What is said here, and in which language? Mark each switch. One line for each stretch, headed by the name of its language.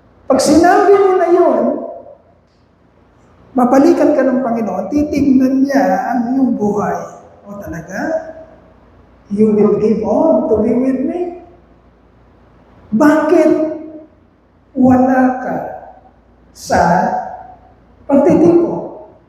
Filipino: Pag sinabi mo na yun, mabalikan ka ng Panginoon, titignan niya ang iyong buhay. O talaga?
English: You will give all to be with me?
Filipino: Bakit wala ka sa pagtitipo?